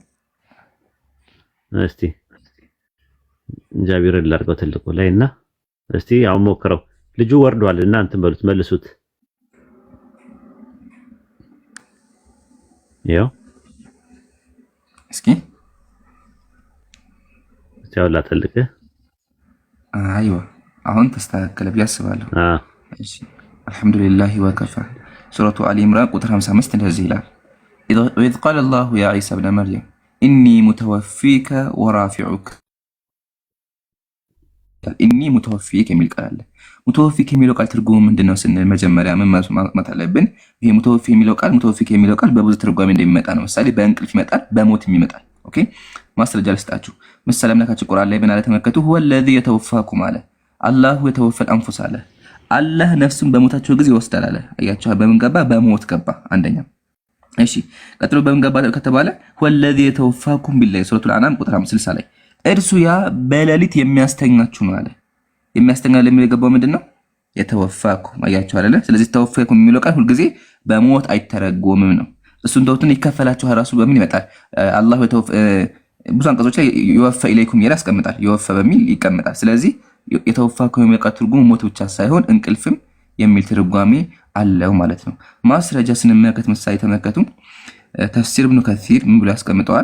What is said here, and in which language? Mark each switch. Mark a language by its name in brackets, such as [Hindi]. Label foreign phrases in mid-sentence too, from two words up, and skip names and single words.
[Amharic] እስቲ። ጃቢርን ላድርገው ትልቁ ላይና እስቲ አሁን ሞክረው። ልጁ ወርዷል እና እንትን በሉት መልሱት። ያው እስኪ ያውላ ትልቅ አይዋ አሁን ተስተካከለ ብዬ አስባለሁ። እሺ አልሐምዱሊላህ ወከፋ። ሱረቱ አሊ ኢምራን ቁጥር 55 እንደዚህ ይላል [Arabic] وإذ قال الله يا عيسى ابن مريم إني متوفيك ورافعك إني متوفيك [Amharic] የሚል ቃል አለ። ሙተወፊክ የሚለው ቃል ትርጉሙ ምንድነው ስንል መጀመሪያ ምን ማለት አለብን? ይሄ ሙተወፊክ የሚለው ቃል በብዙ ትርጓሜ እንደሚመጣ ነው። ምሳሌ በእንቅልፍ ይመጣል፣ በሞትም ይመጣል። ኦኬ ማስረጃ ልስጣችሁ። ምሳሌ አምላካችን ቁርአን ላይ ምን አለ ተመልከቱ። [Arabic] هو الذي يتوفاكم [Amharic] አለ። አላሁ የተወፈ الانفس አለ። አላህ ነፍሱን በሞታቸው ጊዜ ይወስዳል አለ። አያችሁ በምን ገባ? በሞት ገባ። አንደኛ እሺ ቀጥሎ በምን ገባ ከተባለ [Arabic] هو الذي يتوفاكم بالليل [Amharic] ሱረቱል አንዓም ቁጥር 60 ላይ እርሱ ያ በሌሊት የሚያስተኛችሁ ነው አለ። የሚያስተኛ ለሚል የገባው ምንድነው? የተወፋኩም። አያችሁ አይደለ? ስለዚህ ተወፋኩም የሚለው ቃል ሁሉ ጊዜ በሞት አይተረጎምም ነው። እሱን ተውትን ይከፈላችሁ ራሱ በምን ይመጣል? አላህ ብዙ አንቀጾች ላይ [Arabic] يوف إليكم [Amharic] ይላል ያስቀምጣል። ይወፋ በሚል ይቀመጣል። ስለዚህ የተወፋኩም የሚለው ቃል ትርጉሙ ሞት ብቻ ሳይሆን እንቅልፍም የሚል ትርጓሜ አለው ማለት ነው። ማስረጃ ስንመለከት ምሳሌ ተመልከቱ። ተፍሲር ኢብኑ ከሲር ምን ብሎ ያስቀምጠዋል?